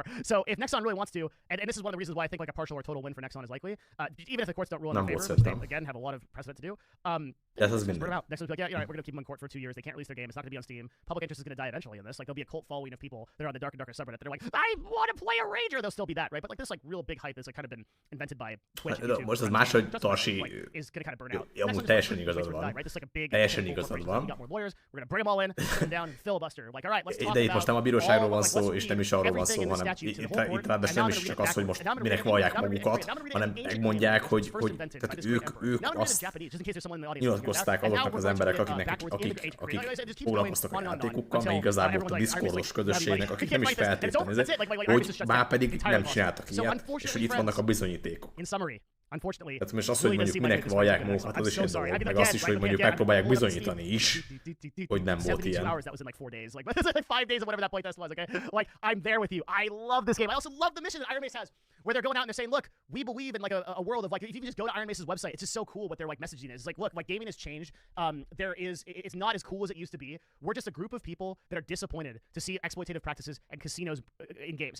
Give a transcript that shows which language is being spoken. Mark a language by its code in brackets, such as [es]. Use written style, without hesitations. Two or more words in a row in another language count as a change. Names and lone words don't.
[en] So if Nexon really wants to, and this is one of the reasons why I think like a partial or total win for Nexon is likely, even if the courts don't rule in their favor, which they again have a lot of precedent to do. Nexon's will be like, yeah, all right, we're gonna keep them in court for 2 years. They can't release their game. It's not gonna be on Steam. Public interest is gonna die eventually in this. Like there'll be a cult following of people that are on the Dark and Darker subreddit that are like, I want to play a Rager. They'll still be that, right? But like this like real big hype that's like kind of been invented by Twitch. [hu] Most az más, hogy Tarsi [en] is gonna kind of burn out. [hu] amúgy teljesen igazad van. Teljesen igazad van. [en] We're gonna bring them all in, put them down, filibuster. Like, all right, let's talk [hu] de itt most nem a bíróságról van like, szó, és nem is arról van szó, hanem itt ráadásul nem is csak az, hogy most minek vallják magukat, hanem megmondják, hogy tehát ők azt nyilatkozták azoknak az emberek, akik foglalkoztak a játékukkal, meg igazából a Discordos közösségnek, akik nem is feltétlenül, hogy már pedig nem csináltak ilyet, és hogy itt vannak a bizonyítékok. Tehát most az, hogy mondjuk minek vallják magukat, az is egy dolog, meg azt is, hogy mondjuk megpróbálják bizonyítani is, hogy nem volt ilyen. [en] That was in like 4 days. Like 5 days of whatever that playtest was, okay? Like, I'm there with you. I love this game. I also love the mission that Iron Mace has, where they're going out and they're saying, look, we believe in like a world of like, if you just go to Iron Mace's website, it's just so cool what their like messaging is. It's like, look, like gaming has changed. It's not as cool as it used to be. We're just a group of people that are disappointed to see exploitative practices and casinos in games.